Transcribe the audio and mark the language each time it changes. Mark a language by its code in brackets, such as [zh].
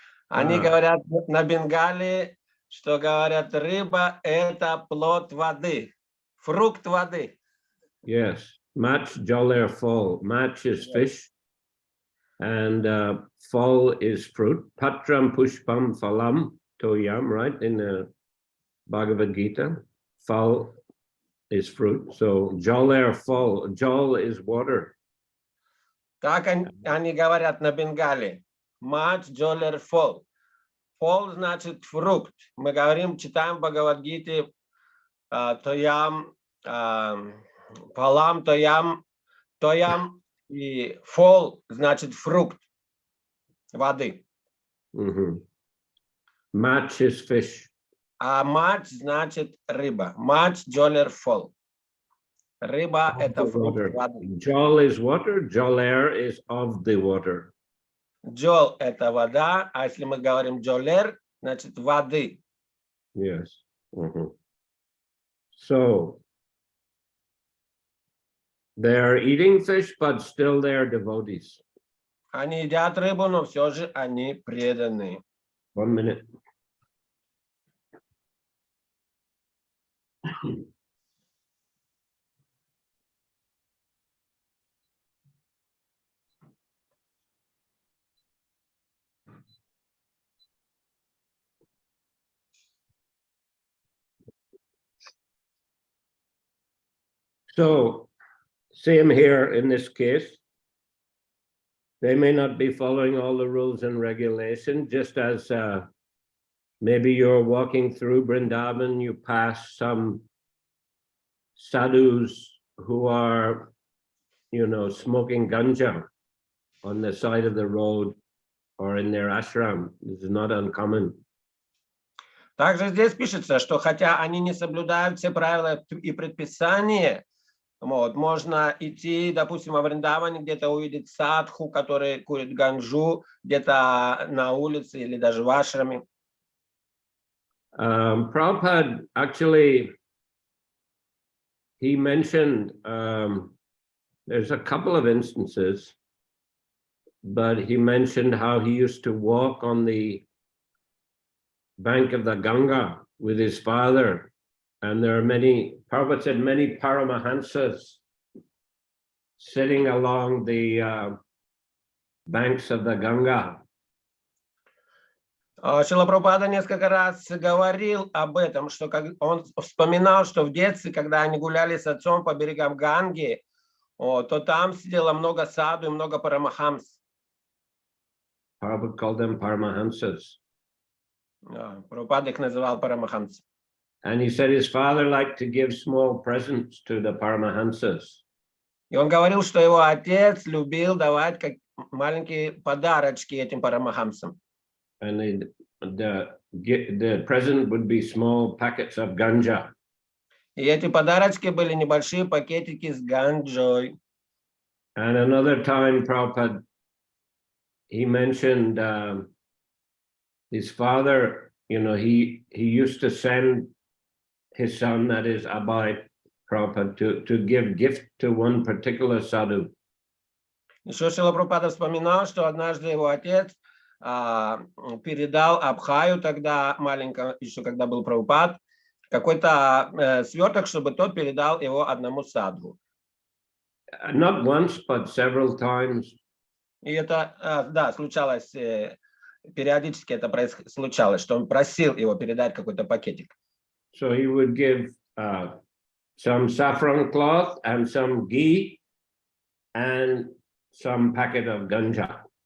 [ru] Они говорят на Бенгалии, что говорят, рыба – это плод воды, фрукт воды. [bn] Yes, mach joler full. [en] Mach is fish, and fal is fruit. [sa] Patram pushpam phalam toyam, [en] right? In the Bhagavad Gita, fal is fruit. So joler fal, jol is water. [ru] Так они говорят на Бенгалии. [bn] Much jolerful. [ru] Фол значит фрукт. Мы говорим, читаем в Бхагавад-гите тоям, палам, тоям, и фол значит фрукт воды. [en] Mach is fish. [ru] А мач значит рыба. [bn] Мач джолер фол. [ru] Рыба – это фрукт воды. [en] Jol is water, joler is of the water. [ru] Джол – это вода, а если мы говорим джолер, значит воды. [en] Yes. So they are eating fish, but still they are devotees. [ru] Они едят рыбу, но все же они преданные. [en] 1 minute. So, same here in this case. They may not be following all the rules and regulations, just as maybe you're walking through Vrindavan, you pass some sadhus who are, smoking ganja on the side of the road or in their ashram. This is not uncommon. [ru] Также здесь пишется, что хотя они не соблюдают все правила и предписания, можно идти, допустим, во Вриндаване, где-то увидеть садху, который курит ганджу, где-то на улице или даже в ашраме. [en] Prabhupada actually, he mentioned, there's a couple of instances, but he mentioned how he used to walk on the bank of the Ganga with his father. And there are Prabhupada said, many Paramahansas sitting along the banks of the Ganga. [ru] Шрила Прабхупада несколько раз говорил об этом, что он вспоминал, что в детстве, когда они гуляли с отцом по берегам Ганги, то там сидело много саду и много парамахамс. [en] Prabhupada called them Paramahansas. [ru] Прабхупада их называл парамахамс. [en] And he said his father liked to give small presents to the Paramahansas. [ru] И он говорил, что его отец любил давать маленькие подарочки этим парамахамсам. [en] And the present would be small packets of ganja. [ru] И эти подарочки были небольшие пакетики с ганджой. [en] And another time, Prabhupada, he mentioned his father, he used to send his son, that is Abhay Prabhupada, to give gift to one particular sadhu. [ru] Еще Шрила Прабхупада вспоминал, что однажды его отец передал Абхаю, тогда маленько, еще когда был Прабхупад, какой-то сверток, чтобы тот передал его одному садху. [en] Not once, but several times. [ru] И это, да, случалось, периодически это случалось, что он просил его передать какой-то пакетик. [en] So he would give some saffron cloth and some ghee and some packet of ganja.